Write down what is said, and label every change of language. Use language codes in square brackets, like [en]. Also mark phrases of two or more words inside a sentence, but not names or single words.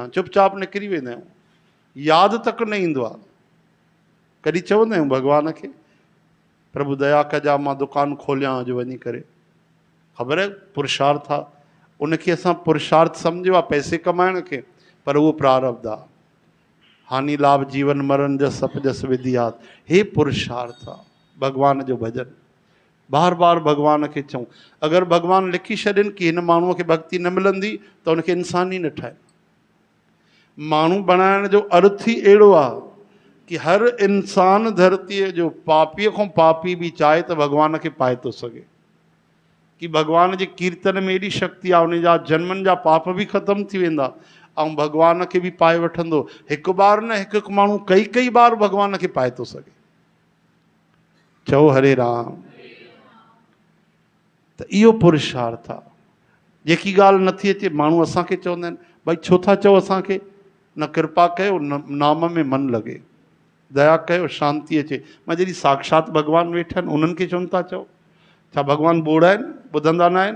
[sd] चुपचाप निकिरी वेंदा आहियूं, यादि तक न ईंदो आहे। कॾहिं चवंदा आहियूं भॻवान खे प्रभु दया कजा मां दुकानु खोलियां अॼु वञी करे। ख़बर आहे पुरुषार्थ आहे, उनखे असां पुरुषार्थ सम्झियो आहे पैसे कमाइण खे, पर उहो प्रारब्ध आहे। [hi] हानि लाभ जीवन मरण जस सप जस विधियात, [sd] हे पुरुषार्थ आहे भॻवान जो भॼन। बार बार भॻवान खे चऊं, अगरि भॻवानु लिखी छॾनि की हिन माण्हूअ खे भक्ति न मिलंदी त उनखे इंसान ई न ठाहे। माण्हू बणाइण जो अर्थ ई अहिड़ो आहे कि हर इंसान धरतीअ जो पापीअ खां पापी बि चाहे त भॻवान खे पाए थो सघे, कि भॻवान जे कीर्तन में एॾी शक्ति आहे, उन जा जन्मनि जा पाप बि ख़तमु थी वेंदा ऐं भॻवान खे बि पाए वठंदो। हिकु बार न, हिकु हिकु माण्हू कई कई बार भॻवान खे पाए थो सघे। चओ हरे राम। त इहो पुरुषार्थ आहे। जेकी ॻाल्हि नथी अचे माण्हू असांखे चवंदा आहिनि भई छो था चओ असांखे, न कृपा कयो न नाम में मन लॻे, दया कयो शांती अचे। मां जॾहिं साक्षात भॻवानु वेठा आहिनि उन्हनि खे चवनि था चओ, छा भॻवानु ॿोड़ा आहिनि, ॿुधंदा न आहिनि?